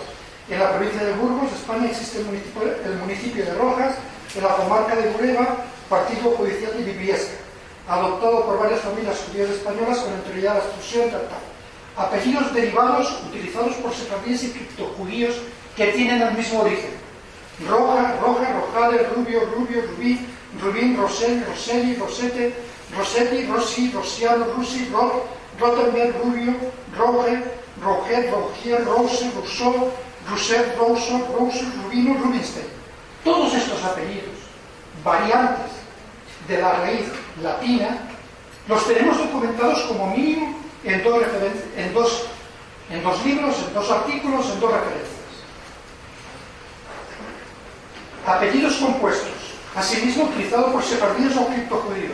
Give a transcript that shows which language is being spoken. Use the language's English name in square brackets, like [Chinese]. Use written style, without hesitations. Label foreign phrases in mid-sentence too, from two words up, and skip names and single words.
[Spanish] En la provincia de Burgos, España, existe el municipio de Rojas, en la comarca de Bureba, partido judicial de Bibliesca, adoptado por varias familias judías españolas con anterioridad a la expulsión tal. Apellidos derivados utilizados por sefardíes y criptojudíos que tienen el mismo origen. Roja, Rojales, Rubio, Rubí, Rubín, Rosel, Roseli, Rosete, Rosetti, Rossi, Rosiano, Rusi, Rottenberg, Rubio, Roger, Rogier, Rose, Rousseau, Rousset, Rousseau, Rubino, Rubinstein. Todos estos apellidos, variantes de la raíz latina, los tenemos documentados como mínimo en dos libros, en dos artículos, en dos referencias. Apellidos compuestos, asimismo utilizado por sefardíes o criptojudíos.